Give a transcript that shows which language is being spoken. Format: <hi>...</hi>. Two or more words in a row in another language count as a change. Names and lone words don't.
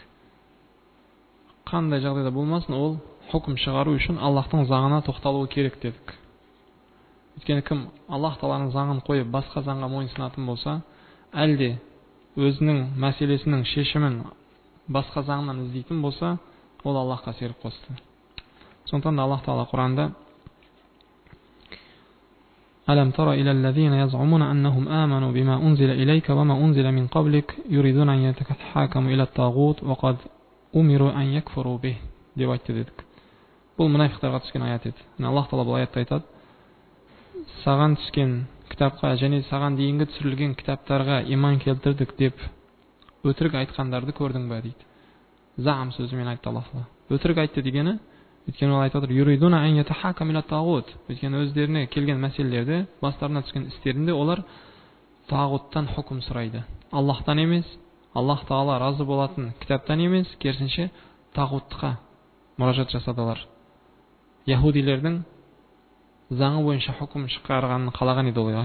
<kk>Қандай жағдайда болмасын, ол хукм шығару үшін Аллахтың заңына тоқталуы керек дедік. Өйткені кім Аллах Тааланың заңын қойып басқа заңға мойынсынатын болса, әлде өзінің мәселесінің шешімін басқа заңнан іздейтін болса, ол Аллахқа ширк қосты. Сондықтан да Аллах Таала Құранда</kk> <ar>ألم تر إلى الذين يزعمون أنهم آمنوا بما أنزل إليك وما أنزل من قبلك يريدون أن يتحاكموا إلى الطاغوت وقد أمروا أن يكفروا به</ar> <kk>деп айтты дедік. Бұл мұнафиқтарға түскен аят еді. Аллах Таала бұл аятта айтады: саған түскен кітапқа және саған дейінгі түсірілген кітаптарға иман келтірдік деп өтірік айтқандарды көрдің бе дейді. Заам сөзімен айтты Аллах Таала. Өтірік айтты дегені, өйткені ол айтып отыр,</kk> <ar>يريدون أن يتحاكموا إلى الطاغوت.</ar> <kk>Өйткені өздеріне келген мәселелерде, бастарына түскен істерінде олар тағуттан хукм сұрайды. Аллахтан емес, Аллах Таала разы болатын кітаптан емес, керісінше тағутқа мұражат жасадылар. Яһудилердің заңы бойынша хукм шығарғанын қалаған еді олар.</kk>